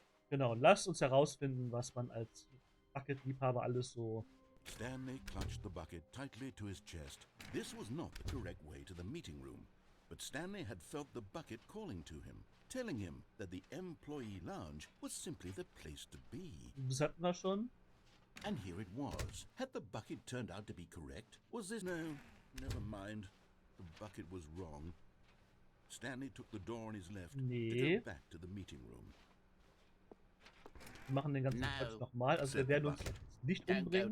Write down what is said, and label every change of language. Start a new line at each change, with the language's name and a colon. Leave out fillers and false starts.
German: Genau, lasst uns herausfinden, was man als Bucket-Liebhaber alles so...
English: Stanley clutched the bucket tightly to his chest. This was not the correct way to the meeting room, but Stanley had felt the bucket calling to him, telling him that the employee lounge was simply the place to be.
German: Das hatten wir schon.
English: And here it was. Had the bucket turned out to be correct? Was this... No, never mind. The bucket was wrong. Stanley took the door on his left to go back to the meeting room.
German: Wir machen den ganzen Quatsch nochmal. Also wir werden uns nicht umbringen.